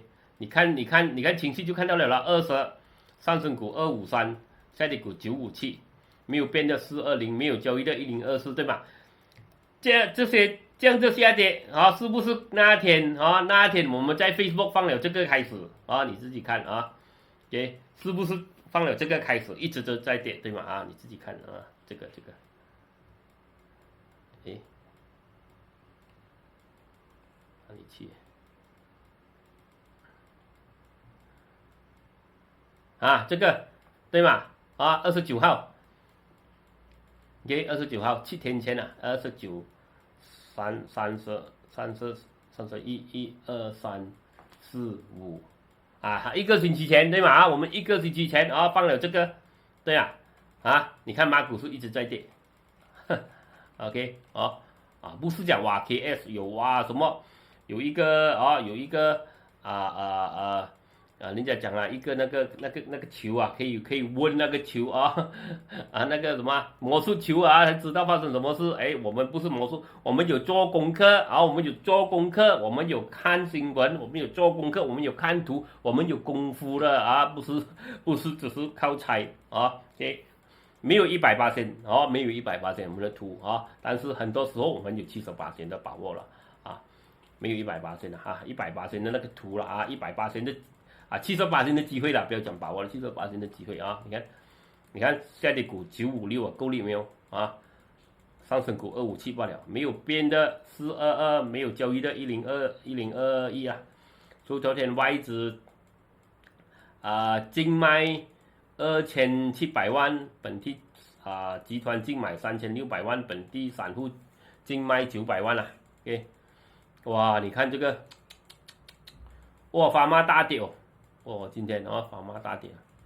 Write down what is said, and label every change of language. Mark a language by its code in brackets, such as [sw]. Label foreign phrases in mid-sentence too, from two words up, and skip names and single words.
[zh] 你看情緒就看到了20，上升股253，下跌股957，沒有變的420，沒有交易的1024，對吧？這樣子下跌啊，是不是那天我們在 Facebook 放了這個開始啊？你自己看啊，對，是不是放了這個開始，一直都在跌，對嗎？啊，你自己看啊，這個，哪裡去？這個對嗎？啊，29號 ，OK， 29號7天前了，29、30、31、1、2、3、4、5，一個星期前對嗎？我們一個星期前放了這個，對啊，你看馬股是一直在跌 ，OK， 不是講哇 KS 有什麼有一個人家講了一個那個球啊，可以問那個球那個什麼魔術球才知道發生什麼事。我們不是魔術，我們有做功課我們有做功課，我們有看新聞，我們有做功課，我們有看圖，我們有功夫的不是只是靠猜OK， 沒有100%哦，没有100%我們的圖啊，但是很多時候我們有70%的把握了啊，沒有100%的哈，100%的那個圖了啊，100%的啊70%的機會了，不要講把握了，70% 的機會啊，你看下跌股956啊，夠力沒有啊？上升股257罷了，沒有變的422，沒有交易的1021021啊，所以昨天外資淨賣2700萬，本地集團淨買3600萬，本地散戶淨賣900萬啊 ，OK， 哇，你看這個，哇，法媽大跌哦，哦，今天法媽大跌。